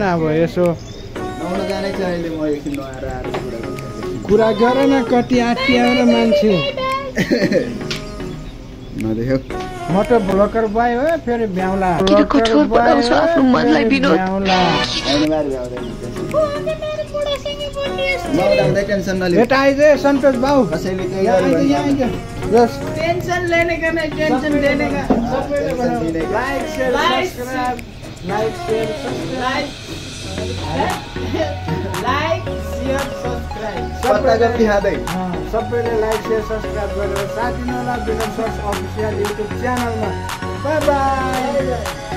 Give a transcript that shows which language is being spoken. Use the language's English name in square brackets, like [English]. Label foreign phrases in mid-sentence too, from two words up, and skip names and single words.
[Nepali] अब यसो कुरा गर न कति आत्याएर मान्छे। म त ब्लगर बाई हो फेरि ब्याउला बेटा आइज सन्तोष भाउ। [Hindi] टेंशन लेने का नहीं, टेंशन देने का। [English] like share subscribe [Nepali] सबैले [English] like share subscribe [Nepali] गरेर साथ दिनु होला विनोद सोर्स अफिसियल युट्युब च्यानलमा। [English] bye bye.